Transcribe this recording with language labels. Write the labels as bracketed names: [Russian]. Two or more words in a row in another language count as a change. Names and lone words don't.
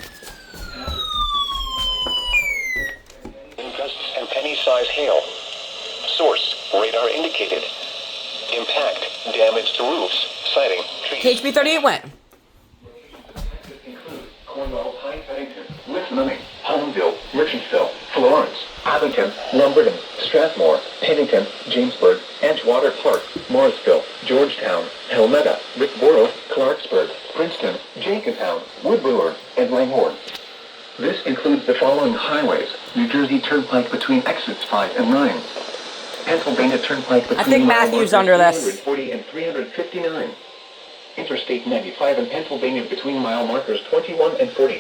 [English] In gusts and penny-sized hail. Source, radar indicated. Impact, damage to roofs, siding, trees. KHB 38 went. Include Cornwall, Pine Pennington, West Numming, Holmville, Merchantville, Florence, Abington, Lumberton, Strathmore, Pennington, Jamesburg, Edgewater Park, Morrisville, Georgetown, Helmetta, Rickboro, Clarksburg, Princeton, Jenkintown, Woodbrewer, and Langhorne. This includes the following highways: New Jersey Turnpike between exits 5 and 9. Pennsylvania Turnpike between I think Matthew's under this. 340 and 359. Interstate 95 in Pennsylvania between mile markers 21 and 40.